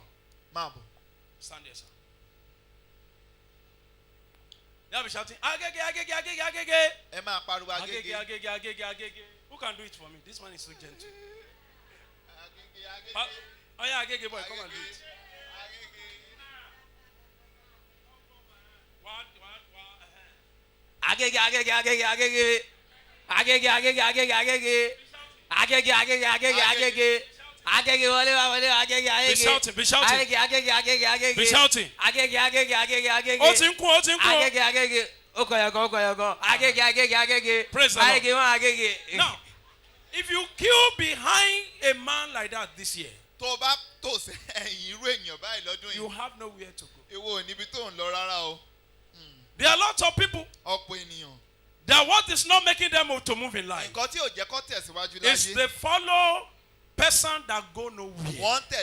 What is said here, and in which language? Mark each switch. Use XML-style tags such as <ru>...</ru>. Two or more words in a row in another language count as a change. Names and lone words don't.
<en>Stand there, sir. You be shouting, agege, agege, agege, agege. Agege, agege, agege, agege. Who can do it for me? This man is so gentle. Oh yeah, agege boy, come and do it. Agege, agege, agege, agege. Agege, agege, agege, agege. Agege, agege, agege, agege. Agege, wale, agege, agege. Be shouting, be shouting. Agege, agege, agege, agege. Be shouting. Agege, agege, agege, agege. Otinku. Agege, agege. Okoyoko. Agege, agege, agege. Praise the Lord. Agege. Now, if you queue behind a man like that this year, you have nowhere to go. There are lots of people that what is not making them to move in life is they follow person that go nowhere.</en>